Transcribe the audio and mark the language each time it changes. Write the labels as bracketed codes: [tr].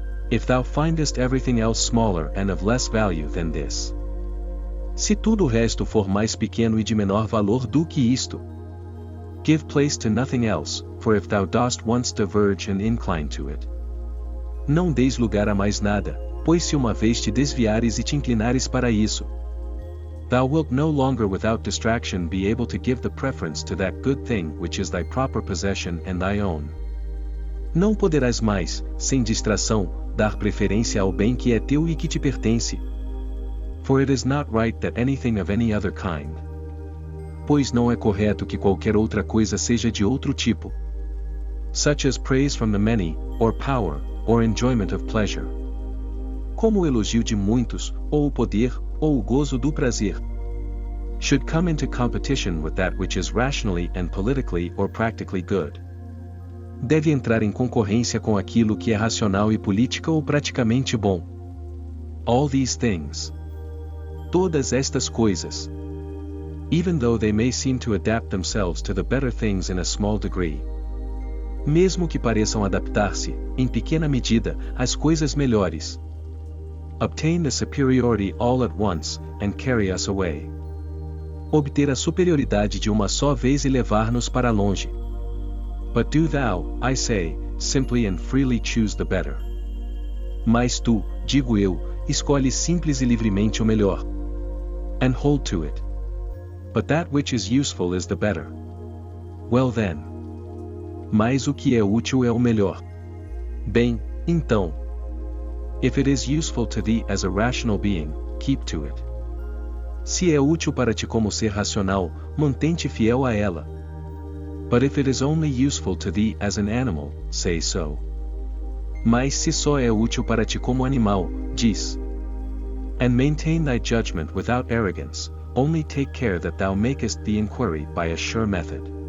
[en] If thou findest everything else smaller and of less value than this. [pt] Se tudo o resto for mais pequeno e de menor valor do que isto. [en] Give place to nothing else, for if thou dost once diverge and incline to it. [pt] Não deis lugar a mais nada, pois se uma vez te desviares e te inclinares para isso. [en] Thou wilt no longer without distraction be able to give the preference to that good thing which is thy proper possession and thy own. [pt] Não poderás mais, sem distração, dar preferência ao bem que é teu e que te pertence. [en] For it is not right that anything of any other kind. [pt] Pois não é correto que qualquer outra coisa seja de outro tipo. [en] Such as praise from the many, or power, or enjoyment of pleasure. [pt] Como o elogio de muitos, ou o poder, ou o gozo do prazer. [en] Should come into competition with that which is rationally and politically or practically good. [pt] Deve entrar em concorrência com aquilo que é racional e política ou praticamente bom. [en] All these things. [pt] Todas estas coisas. [en] Even though they may seem to adapt themselves to the better things in a small degree. [pt] Mesmo que pareçam adaptar-se, em pequena medida, às coisas melhores. [en] Obtain the superiority all at once, and carry us away. [pt] obter a superioridade de uma só vez e levar-nos para longe. [en] But do thou, I say, simply and freely choose the better. [pt] Mas tu, digo eu, escolhe simples e livremente o melhor. [en] And hold to it. But that which is useful is the better. Well then. [pt] Mas o que é útil é o melhor. Bem, então. [en] If it is useful to thee as a rational being, keep to it. [pt] Se é útil para ti como ser racional, mantente fiel a ela. [en] But if it is only useful to thee as an animal, say so. [pt] Mas se só é útil para ti como animal, diz. [en] And maintain thy judgment without arrogance, only take care that thou makest the inquiry by a sure method.